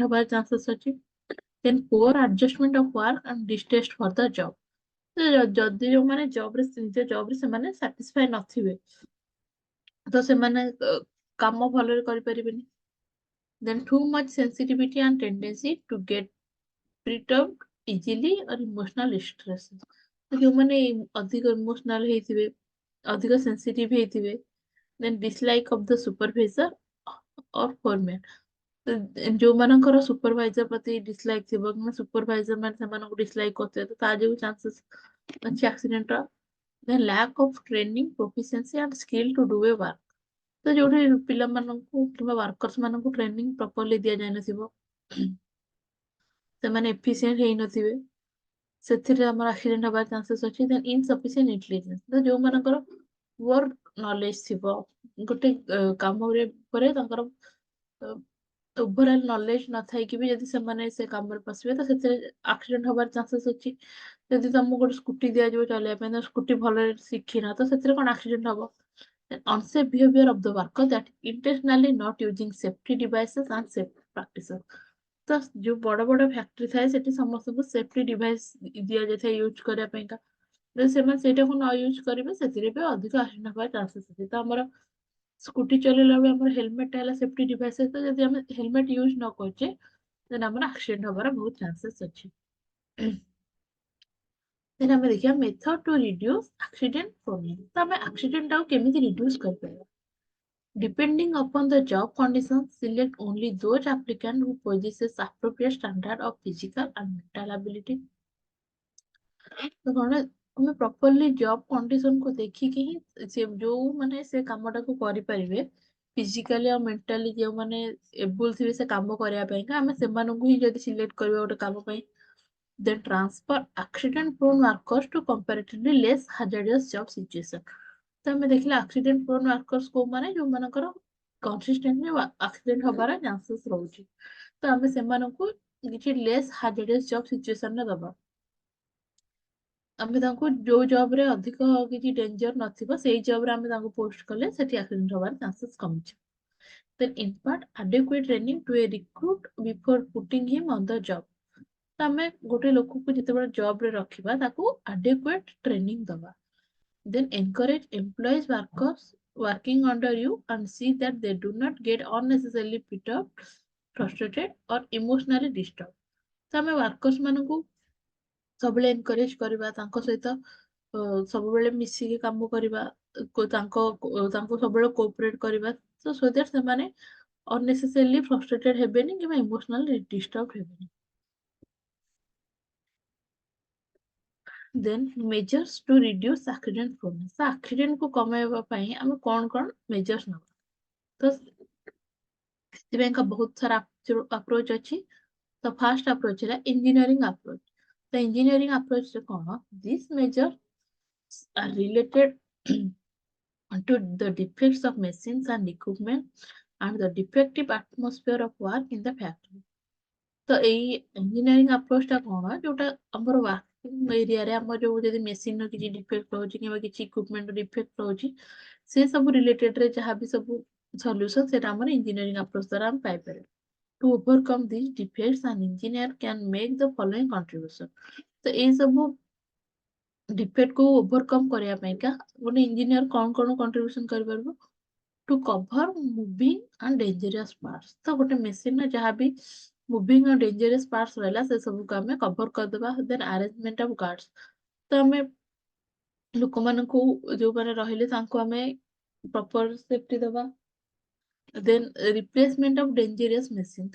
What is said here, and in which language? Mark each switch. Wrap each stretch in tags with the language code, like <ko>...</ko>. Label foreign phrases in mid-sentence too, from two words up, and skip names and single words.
<or>ହବାର ଚାନ୍ସେସ୍ ଅଛି</or> <en>then poor adjustment of work and distaste for the job</en> <or>ଯଦି ଯୋଉମାନେ ଜବରେ ନିଜ ଜବରେ ସେମାନେ ସାଟିସ୍ଫାଇ ନଥିବେ ତ ସେମାନେ କାମ ଭଲରେ କରିପାରିବେନି</or> <en>then too much sensitivity and tendency to get perturbed easily or emotional stress</en> <or>ତ ଯୋଉମାନେ ଅଧିକ ଇମୋସନାଲ ହେଇଥିବେ ଅଧିକ ସେନ୍ସିଟିଭ ହେଇଥିବେ</or> <en>then dislike of the supervisor or foreman</en> <or>ଯୋଉମାନଙ୍କର ସୁପରଭାଇଜର ପ୍ରତି ଡିସଲାଇକ ଥିବ କିମ୍ବା ସୁପରଭାଇଜର ମାନେ ସେମାନଙ୍କୁ ଡିସଲାଇକ କରୁଥିବେ ତ ତା ଯୋଗୁ ଚାନ୍ସେସ୍ ଅଛି ଆକ୍ସିଡେଣ୍ଟର</or> <en>the lack of training proficiency and skill to do a work</en> <or>ତ ଯୋଉଠି ପିଲାମାନଙ୍କୁ କିମ୍ବା ୱାର୍କର୍ସ ମାନଙ୍କୁ</or> <en>training properly</en> <or>ଦିଆଯାଇନଥିବ ସେମାନେ ଏଫିସିଏଣ୍ଟ ହେଇନଥିବେ ସେଥିରେ ଆମର ଆକ୍ସିଡେଣ୍ଟ ହବାର ଚାନ୍ସେସ୍ ଅଛି</or> <en>then insufficient intelligence</en> <or>ତ ଯୋଉମାନଙ୍କର</or> <en>poor knowledge</en> <or>ଥିବ ଗୋଟେ କାମରେ ପରେ ତାଙ୍କର</or> <en>overall knowledge</en> <or>ନଥାଇକି ବି ଯଦି ସେମାନେ ସେ କାମରେ ପଶିବେ ତ ସେଥିରେ ଆକ୍ସିଡେଣ୍ଟ ହବାର ଚାନ୍ସେସ୍ ଅଛି ଯଦି ତମକୁ ଗୋଟେ ସ୍କୁଟି ଦିଆଯିବ ଚଲେଇବା ପାଇଁ ତ ସ୍କୁଟି ଭଲରେ ଶିଖିନ ତ ସେଥିରେ କଣ ଆକ୍ସିଡେଣ୍ଟ ହବ</or> <en>unsafe behavior of the worker that intentionally not using safety devices and safety practices</en> <or>ତ ଯୋଉ ବଡ ବଡ ଫ୍ୟାକ୍ଟ୍ରି ଥାଏ ସେଠି ସମସ୍ତଙ୍କୁ</or> <en>safety device</en> <or>ଦିଆଯାଇଥାଏ ୟୁଜ୍ କରିବା ପାଇଁକା। ଯଦି ସେମାନେ ସେଇଟାକୁ ନ ୟୁଜ୍ କରିବେ ସେଥିରେ ବି ଅଧିକ ଆକ୍ସିଡେଣ୍ଟ ହବାର ଚାନ୍ସେସ୍ ଅଛି। ତ ଆମର ସ୍କୁଟି ଚଲେଇଲା ବେଳେ ଆମର ହେଲମେଟ ହେଲା</or> <en>safety device</en> <or>ସହିତ, ଯଦି ଆମେ ହେଲମେଟ ୟୁଜ୍ ନ କରୁଛେ ଦେନ୍ ଆମର ଆକ୍ସିଡେଣ୍ଟ ହବାର ବହୁତ ଚାନ୍ସେସ୍ ଅଛି।</or> <en>ଦେନ୍</en> <or>ଆମେ ଦେଖିବା</or> <en>method to reduce accident proneness.</en> <or>ତ ଆମେ ଆକ୍ସିଡେଣ୍ଟ ଟାକୁ କେମିତି ରିଡ୍ୟୁସ୍ କରିପାରିବା?</or> <en>Depending upon the job conditions, select only those applicants who possesses appropriate standard of physical and mental ability.</en> <or>ତ କଣ ଆମେ ପ୍ରପରଲି ଜବ୍ କଣ୍ଡିସନକୁ ଦେଖିକି ହିଁ ସେ ଯୋଉ ମାନେ ସେ କାମଟାକୁ କରିପାରିବେ, ଫିଜିକାଲି ଆଉ ମେଣ୍ଟାଲି ଯେଉଁମାନେ ଏବୁଲ ଥିବେ ସେ କାମ କରିବା ପାଇଁକା, ଆମେ ସେମାନଙ୍କୁ ହିଁ ଯଦି ସିଲେକ୍ଟ କରିବା ଗୋଟେ କାମ ପାଇଁ,</or> <en>then transfer accident prone workers to comparatively less hazardous job situation.</en> <or>ତ ଆମେ ଦେଖିଲେ</or> <en>accident prone workers</en> <or>କୋଉମାନେ, ଯୋଉମାନଙ୍କର କନସିଷ୍ଟେଣ୍ଟଲି ଆକ୍ସିଡେଣ୍ଟ ହବାର ଚାନ୍ସେସ୍ ରହୁଛି। ତ ଆମେ ସେମାନଙ୍କୁ କିଛି</or> <en>less hazardous job</en> <or>ସିଚୁଏସନରେ ଦବା। ଆମେ ତାଙ୍କୁ ଯୋଉ ଜବରେ ଅଧିକ କିଛି ଡେଞ୍ଜର ନଥିବ ସେଇ ଜବରେ ଆମେ ତାଙ୍କୁ ପୋଷ୍ଟ କଲେ ସେଠି ଆକ୍ସିଡେଣ୍ଟ ହବାର ଚାନ୍ସେସ୍ କମିଯିବ।</or> <en>Then impart adequate training to a recruit before putting him on the job.</en> <or>ତ ଆମେ ଗୋଟେ ଲୋକକୁ ଯେତେବେଳେ ଜବରେ ରଖିବା ତାକୁ</or> <en>adequate training</en> <or>ଦବା।</or> <en>Then encourage employees workers working under you and see that they do not get unnecessarily perturbed, frustrated or emotionally disturbed.</en> <or>ତ ଆମେ ୱାର୍କର୍ସ ମାନଙ୍କୁ ସବୁବେଳେ ଏନକରେଜ କରିବା, ତାଙ୍କ ସହିତ ସବୁବେଳେ ମିଶିକି କାମ କରିବା, ତାଙ୍କୁ ସବୁବେଳେ କୋଅପରେଟ କରିବା,</or> <en>so that</en> <or>ସେମାନେ</or> <en>unnecessarily frustrated</en> <or>ହେବେନି କିମ୍ବା</or> <en>emotionally disturbed</en> <or>ହେବେନି।</or> <en>Then measures to reduce accident prone।</en> <or>ତ accident କୁ କମାଇବା ପାଇଁ ଆମେ କଣ କଣ measures ନବା? ତ ସେଥିପାଇଁକା ବହୁତ ସାରା approach ଅଛି।</or> <en>ତ first approach ହେଲା engineering approach।</en> <or>ତ</or> <en>engineering approach</en> <or>ରେ କଣ?</or> <en>These measures are related to the defects of machines and equipment and the defective atmosphere of work in the factory।</en> <or>ତ ଏଇ</or> <en>engineering approach</en> <or>ଟା କଣ, ଯୋଉଟା ଆମର ୱାର୍କିଂ ଏରିଆରେ ଆମର ଯୋଉ ଯଦି ମେସିନ ର କିଛି ଡିଫେକ୍ଟ ରହୁଛି କିମ୍ବା କିଛି</or> <en>equipment defect</en> <or>ରହୁଛି, ସେ ସବୁ ରିଲେଟେଡ ରେ ଯାହା ବି ସବୁ ସଲ୍ୟୁସନ ସେଟା ଆମର</or> <en>engineering approach</en> <or>ଦ୍ୱାରା ଆମେ ପାଇପାରିବା।</or> <en>To overcome these defects, an engineer can make the following contribution।</en> <or>ତ ଏଇ ସବୁ ଡିଫେକ୍ଟ କୁ ଓଭରକମ କରିବା ପାଇଁକା ଗୋଟେ ଇଞ୍ଜିନିୟର କଣ କଣ କଣ୍ଟ୍ରିବ୍ୟୁସନ କରିପାରିବ?</or> <en>To cover moving and dangerous parts।</en> <or>ତ ଗୋଟେ ମେସିନରେ ଯାହା ବି ମୁଭିଂ ଆଉ</or> <en>dangerous parts</en> <or>ରହିଲା ସେ ସବୁକୁ ଆମେ କଭର କରିଦେବା।</or> <en>then arrangement of guards.</en> <or>ତ ଆମେ ଲୋକମାନଙ୍କୁ ଯୋଉମାନେ ରହିଲେ ତାଙ୍କୁ ଆମେ</or> <en>proper safety</en> <or>ଦେବା।</or> <en>then replacement of dangerous machine.</en>